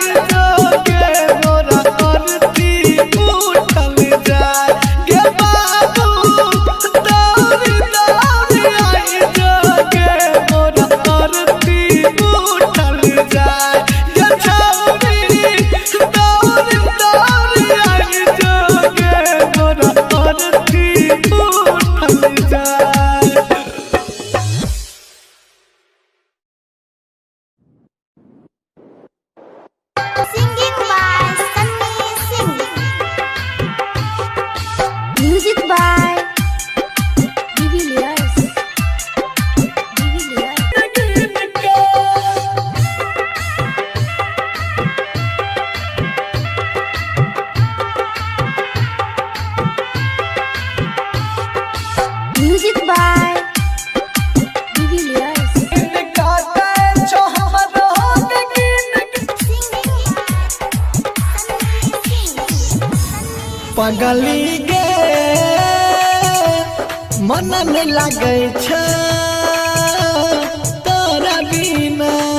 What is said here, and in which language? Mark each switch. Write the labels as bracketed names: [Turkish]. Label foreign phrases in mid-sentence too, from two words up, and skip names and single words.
[Maithili] जो के बोला अरथी उठल जाए के बाबू दौड़ दौड़ आई जो के बोला अरथी उठल जाए के छौरी दौड़ दौड़ आई जो के बोला अरथी उठल जाए। [English] Singing by Sunny Singh. Music by Divilliers. Music by Divilliers. [Maithili] पगली गे मन नहीं लागे छ तोरा बिना